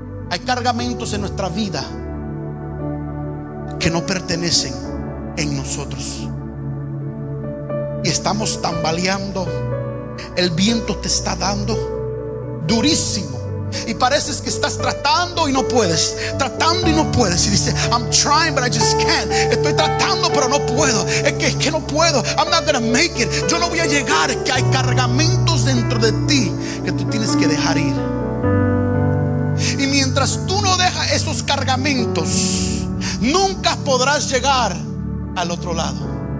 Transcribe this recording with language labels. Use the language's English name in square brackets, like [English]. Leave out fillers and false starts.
[Spanish] Hay cargamentos en nuestra vida que no pertenecen en nosotros. Y estamos tambaleando. El viento te está dando durísimo. Y pareces que estás tratando y no puedes. Tratando y no puedes. Y dice, [English] I'm trying but I just can't. [Spanish] Estoy tratando pero no puedo. Es que no puedo. [English] I'm not gonna make it. [Spanish] Yo no voy a llegar. Es que hay cargamentos dentro de ti que tú tienes que dejar ir. Y mientras tú no dejas esos cargamentos, nunca podrás llegar al otro lado.